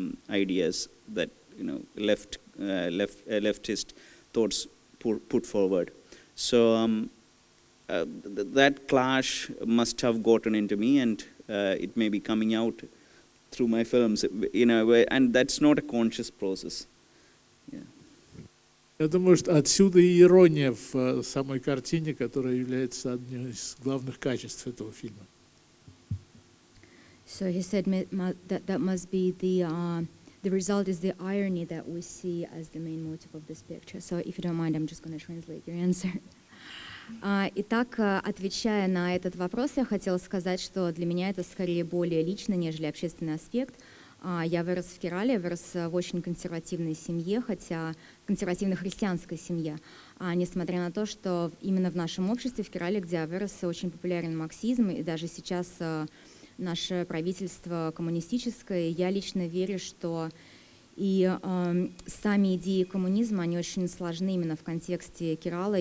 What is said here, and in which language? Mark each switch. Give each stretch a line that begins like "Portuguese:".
English: ideas that leftist thoughts put forward. So that clash must have gotten into me, and it may be coming out through my films in a way, and that's not a conscious process. Yeah.
Russian: Я думаю, что отсюда и ирония в самой картине, которая является одним из главных качеств этого фильма.
English: So he said that must be the result is the irony that we see as the main motive of this picture. So if you don't mind, I'm just going to translate your answer.
Russian: Итак, отвечая на этот вопрос, я хотела сказать, что для меня это скорее более личный, нежели общественный аспект. Я вырос в Керале, вырос в очень консервативной семье, хотя консервативно-христианской семье. Несмотря на то, что именно в нашем обществе, в Керале, где я вырос, очень популярен марксизм, и даже сейчас наше правительство коммунистическое, я лично верю, что и сами идеи коммунизма, они очень сложны именно в контексте Кералы.